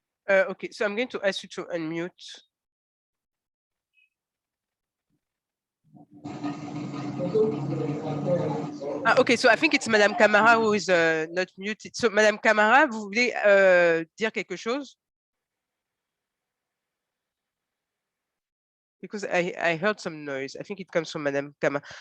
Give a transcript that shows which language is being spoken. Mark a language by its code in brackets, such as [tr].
[en] Okay, so I'm going to ask you to unmute. Okay, so I think it's Madame Camara who is not muted. So [fr] Madame Camara, vous voulez dire quelque chose? [en] Because I heard some noise. I think it comes from Madame Camara.